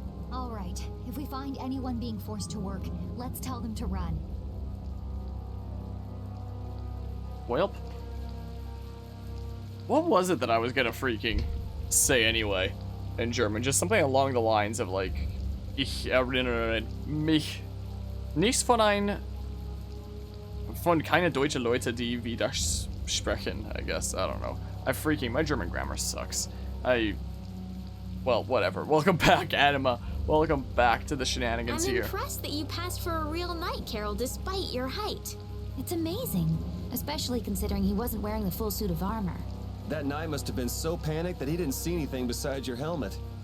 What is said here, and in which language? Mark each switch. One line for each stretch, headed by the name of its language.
English: All right, if we find anyone being forced to work, let's tell them to run. Welp. What was it that I was gonna freaking say anyway in German? Just something along the lines of like,
German: ich erinnere mich nicht von keine deutsche Leute, die wie das sprechen,
English: I guess. I don't know. My German grammar sucks. Well, whatever. Welcome back, Anima. Welcome back to the shenanigans I'm here. impressed that you passed for a real knight, Karol, despite your height. It's amazing, especially considering he wasn't wearing the full suit of armor. That knight must have been so panicked that he didn't see anything besides your helmet.